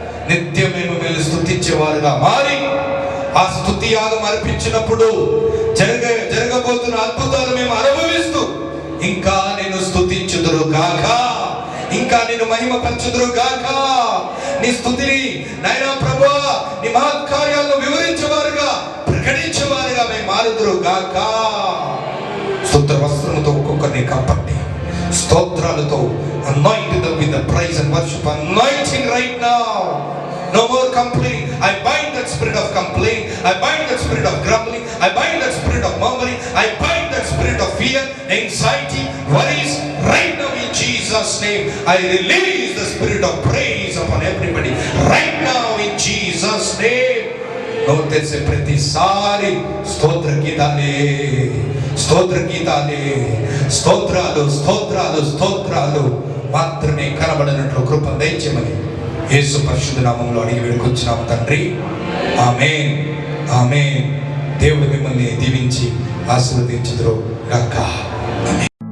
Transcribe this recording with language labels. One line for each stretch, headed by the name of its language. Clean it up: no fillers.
Telugu: నిత్యం మేము మీరు స్తుతించేవారుగా మారి ఆ స్తుతి యాగం అర్పించినప్పుడు జరగబోతున్న అద్భుతాలు మేము అనుభవిస్తూ ఇంకా నేను స్తుతించుదురు గాక, ఇంకా నేను మహిమ పంచుదురు గాక. నీ స్తుతిని నాయనా ప్రభువా, నీ మహత్కార్యాలను వివరించేవారుగా, ప్రకటించేవారుగా మేము మారుదురు గాక. స్తుత్ర వస్త్రముతో ఒక్కొక్కరిని కప్పండి, స్తోత్రాలతో
English: anoint them with the praise and worship anointing right now. No more complaining. I bind that spirit of complaining. I bind that spirit of grumbling. I bind that spirit of murmuring. I bind that spirit of fear, anxiety, worries right now in Jesus' name. I release the spirit of praise upon everybody right now in Jesus' name.
Telugu: నోరు తెరిసే ప్రతిసారి స్తోత్ర గీతాలే, స్తోత్రాలు మాత్రమే కనబడినట్లు కృప దయచేయమని యేసు పరిశుద్ధ నామములో అడిగి వేడుకొచ్చున్నాము తండ్రి. ఆమేన్, ఆమేన్. దేవుడు మిమ్మల్ని దీవించి ఆశీర్వదించుదురు గాక. ఆమేన్.